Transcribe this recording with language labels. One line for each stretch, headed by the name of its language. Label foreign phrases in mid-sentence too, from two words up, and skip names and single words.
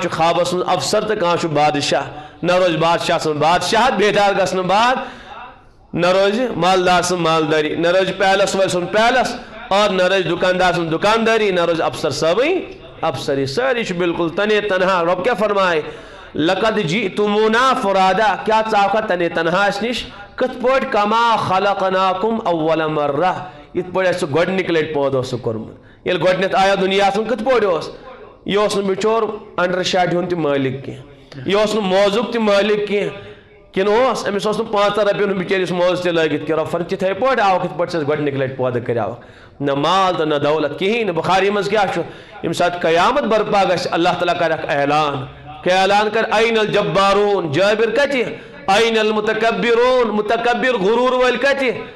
Kashmiri: چھُ خوابس منٛز افسر تہٕ کانٛہہ چھُ بادشاہ نہ روزِ بادشاہ سٕنٛز بادشاہت بیدار گژھنہٕ بعد نہ روزِ مالدار سٕنٛز مالداری نہ روزِ پیلس وٲلۍ سُنٛد پیلس اور نہ روزِ دکاندار سٕنٛز دکانداری نہ روزِ افسر صٲبٕنۍ افسری سٲری چھِ بالکل تنے تنہا رۄب کیٛاہ فرمایہِ
Arabic: لقد جئتمونا فرادا
Kashmiri: کیا ژاوکھا تنے تنہا اس نش کت پٲٹھۍ
Arabic: کما خلقناکم اول مرہ
Kashmiri: یت پٲٹھۍ اسہِ گۄڈنِکہِ لٹہِ پٲدٕ اوسُکھ کوٚرمُت ییٚلہِ گۄڈنٮ۪تھ آیو دُنیاہس منٛز کِتھ پٲٹھۍ اوس یہِ اوس نہٕ بِچور انڈر شاٹہِ ہُنٛد تہِ مٲلِک کینٛہہ یہِ اوس نہٕ موزُک تہِ مٲلِک کینٛہہ کِنہٕ اوس أمِس اوس نہٕ 500 رۄپیَن ہُنٛد بِچٲرِس موزٕ تہِ لٲگِتھ کینٛہہ رۄفن تِتھَے پٲٹھۍ آوُکھ یِتھ پٲٹھۍ ژٕ اَسہِ گۄڈنِکہِ لٹہِ پٲدٕ کریٛاوکھ نہ مال تہٕ نہ دولت کِہیٖنۍ نہٕ بُخاری منٛز کیٛاہ چھُ ییٚمہِ ساتہٕ قیامت برپا گژھِ اللہ تعالیٰ کرِ اکھ اعلان کیٛاہ اعلان کر
Arabic: این الجبارون
Kashmiri: جٲبِر کتہِ
Arabic: این المتکبرون
Kashmiri: متکبر غروٗر وٲلۍ کتہِ